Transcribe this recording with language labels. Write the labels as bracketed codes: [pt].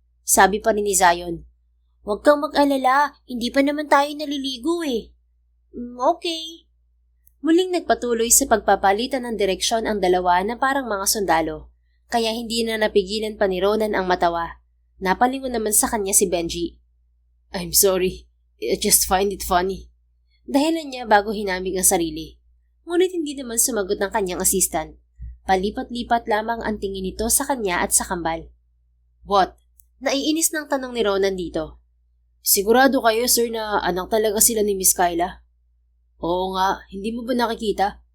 [tl] Sabi pa rin ni Zion. Huwag kang mag-alala, hindi pa naman tayo naliligo Okay. Muling nagpatuloy sa pagpapalitan ng direksyon ang dalawa na parang mga sundalo. Kaya hindi na napigilan pa ni Ronan ang matawa. Napalingon naman sa kanya si Benji. [en] I'm sorry, I just find it funny. [tl] Dahilan niya bago hinamig ang sarili. Ngunit hindi naman sumagot ng kanyang assistant. Palipat-lipat lamang ang tingin nito sa kanya at sa kambal. [en] What? [tl] Naiinis ng tanong ni Ronan dito. Sigurado kayo sir na anak talaga sila ni Miss Kyla? Oo nga, hindi mo ba nakikita?